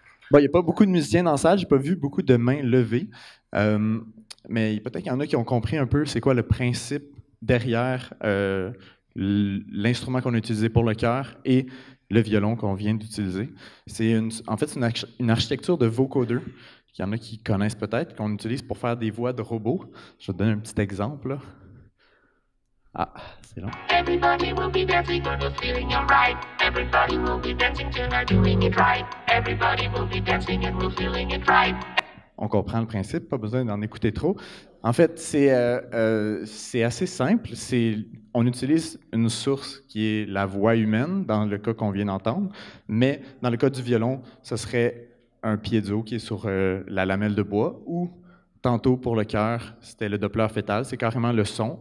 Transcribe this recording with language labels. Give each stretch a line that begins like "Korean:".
French: Bon, il n'y a pas beaucoup de musiciens dans la salle, j'ai pas vu beaucoup de mains levées, mais peut-être qu'il y en a qui ont compris un peu c'est quoi le principe derrière l'instrument qu'on a utilisé pour le chœur et le violon qu'on vient d'utiliser. En fait, c'est une architecture de vocoder, qu'il y en a qui connaissent peut-être, qu'on utilise pour faire des voix de robots. Je vais te donner un petit exemple, là. Ah, c'est long.
English: Everybody will be dancing to the feeling you're right. Everybody will be dancing till they're doing it right. Everybody will be dancing and we're feeling it right.
French: On comprend le principe, pas besoin d'en écouter trop. En fait, c'est assez simple. On utilise une source qui est la voix humaine, dans le cas qu'on vient d'entendre, mais dans le cas du violon, ce serait un piezo qui est sur la lamelle de bois, ou tantôt pour le chœur, c'était le Doppler fœtal, c'est carrément le son.